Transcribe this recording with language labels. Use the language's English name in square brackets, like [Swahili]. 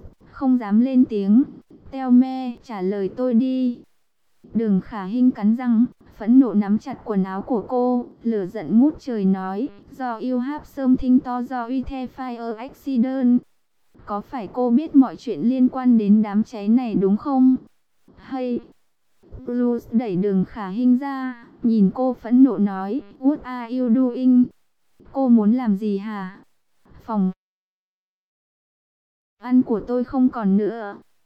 [Vietnamese] Không dám lên tiếng. [English] Teo me, [Vietnamese] trả lời tôi đi. Đường Khả Hinh cắn răng, phẫn nộ nắm chặt quần áo của cô, lửa giận ngút trời nói. [English] Do you have something to do with a fire accident? [Vietnamese] Có phải cô biết mọi chuyện liên quan đến đám cháy này đúng không? Hay... Bruce đẩy Đường Khả Hinh ra, nhìn cô phẫn nộ nói, [English] What are you doing? [Vietnamese] Cô muốn làm gì hả? Phòng ăn của tôi không còn nữa.